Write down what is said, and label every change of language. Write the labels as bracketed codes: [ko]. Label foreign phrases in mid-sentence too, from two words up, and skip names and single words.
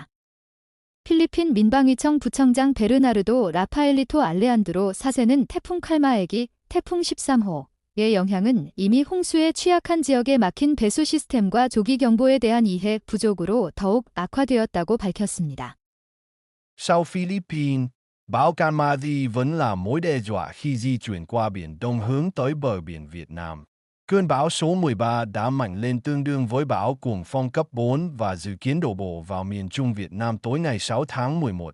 [ko] 필리핀 민방위청 부청장 베르나르도 라파엘리토 알레안드로 4세는 태풍 칼마에기 태풍 13호의 영향은 이미 홍수에 취약한 지역에 막힌 배수 시스템과 조기 경보에 대한 이해 부족으로 더욱 악화되었다고 밝혔습니다. [vi] Sau Philippines, bão Kanmati vẫn là mối đe dọa khi di chuyển qua Biển Đông hướng tới bờ biển Việt Nam. Cơn bão số 13 đã mạnh lên tương đương với bão cuồng phong cấp 4 và dự kiến đổ bộ vào miền Trung Việt Nam tối ngày 6 tháng 11.